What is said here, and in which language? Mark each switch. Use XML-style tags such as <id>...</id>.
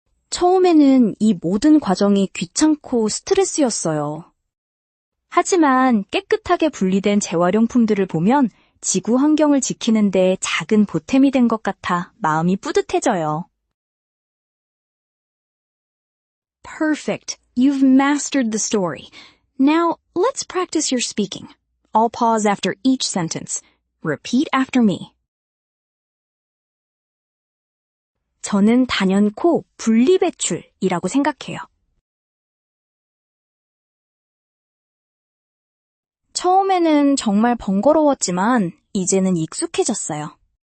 <ko>처음에는 이 모든 과정이 귀찮고 스트레스였어요. 하지만 깨끗하게 분리된 재활용품들을 보면 지구 환경을 지키는데 작은 보탬이 된 것 같아 마음이 뿌듯해져요.</ko> <en>Perfect. You've mastered the story. Now, let's practice your speaking. I'll pause after each sentence. Repeat after me.</en> <ko>저는 단연코 분리배출이라고 생각해요. 처음에는 정말 번거로웠지만 이제는 익숙해졌어요.</ko>